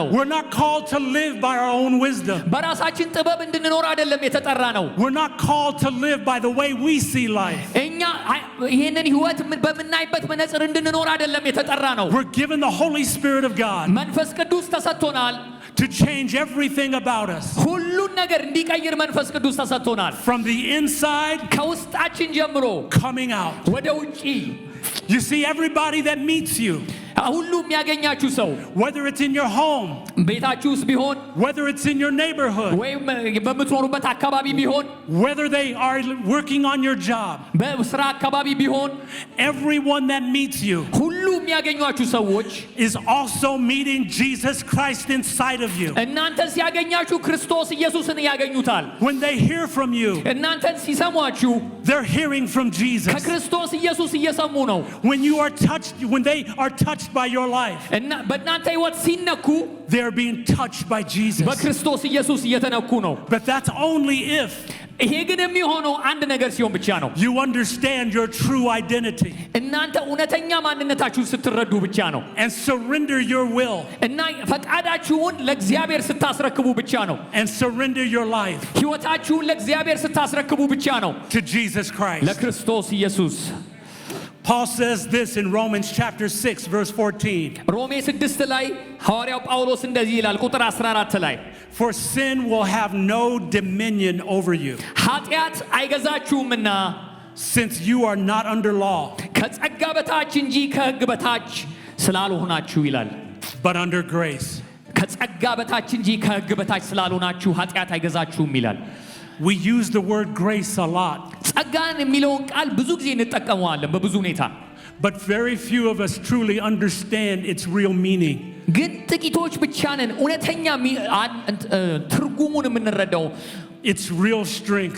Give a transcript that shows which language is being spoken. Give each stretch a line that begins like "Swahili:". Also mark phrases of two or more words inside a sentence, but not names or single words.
English: We're not called to live by our own wisdom.
Amharic: በራሳችን ጥበብ እንድንኖር አይደለም የተጠራ ነው
English: We're not called to live by the way we see life.
Amharic: እኛ ይሄንን ህይወት በምናይበት መነጽር እንድንኖር አይደለም የተጠራ ነው
English: We're given the Holy Spirit of God
Amharic: መንፈስ ቅዱስ ተሰጥቶናል
English: to change everything about us.
Amharic: ሁሉን ነገር እንዲቀይር መንፈስ ቅዱስ ተሰጥቶናል
English: From the inside
Amharic: ከውስጣችን ጀምሮ
English: coming out.
Amharic: ወደ ውጪ
English: You see, everybody that meets you,
Amharic: ሁሉ የሚያገኛችሁ ሰው
English: whether it's in your home,
Amharic: ቤታችሁ ውስጥ ቢሆን
English: whether it's in your neighborhood,
Amharic: ወይም በምትኖሩበት አካባቢ ቢሆን
English: whether they are working on your job,
Amharic: በስራ አካባቢ ቢሆን
English: everyone that meets you
Amharic: ሁሉ የሚያገኟችሁ ሰዎች
English: is also meeting Jesus Christ inside of you.
Amharic: እናንተን ሲያገኛችሁ ክርስቶስ ኢየሱስን ያገኙታል
English: When they hear from you,
Amharic: እናንተን ሲሰሟችሁ
English: they're hearing from Jesus.
Amharic: ከክርስቶስ ኢየሱስ እየሰሙ ነው
English: When they are touched by your life,
Amharic: እና በእናንተ ህይወት ሲነኩ
English: they're being touched by Jesus.
Amharic: በክርስቶስ ኢየሱስ እየተነኩ ነው
English: But that's only if
Amharic: ይሄ ግን የሚሆነው አንድ ነገር ሲሆን ብቻ ነው
English: you understand your true identity
Amharic: እናንተ እውነተኛ ማንነታችሁን ስትረዱ ብቻ ነው
English: and surrender your will
Amharic: እና ፈቃዳችሁን ለእግዚአብሔር ስታስረክቡ ብቻ ነው
English: and surrender your life
Amharic: ህይወታችሁን ለእግዚአብሔር ስታስረክቡ ብቻ ነው
English: to Jesus Christ.
Amharic: ለክርስቶስ ኢየሱስ
English: Paul says this in Romans chapter 6 verse 14.
Amharic: ሮሜ 6 ላይ ሐዋርያው ጳውሎስ እንደዚህ ይላል ቁጥር 14 ላይ
English: For sin will have no dominion over you,
Amharic: ኃጢአት አይገዛችሁምና
English: since you are not under law,
Amharic: ከጸጋ በታች እንጂ ከሕግ በታች ስላልሆናችሁ ይላል
English: but under grace.
Amharic: ከጸጋ በታች እንጂ ከሕግ በታች ስላልሆናችሁ ኃጢአት አይገዛችሁም ይላል
English: We use the word grace a lot.
Amharic: ጸጋን የሚለውን ቃል ብዙ ጊዜ እንጠቀመዋለን በብዙ ሁኔታ
English: But very few of us truly understand its real meaning.
Amharic: ግን ጥቂቶች ብቻ ነን እውነተኛ ትርጉሙን የምንረዳው
English: Its real strength.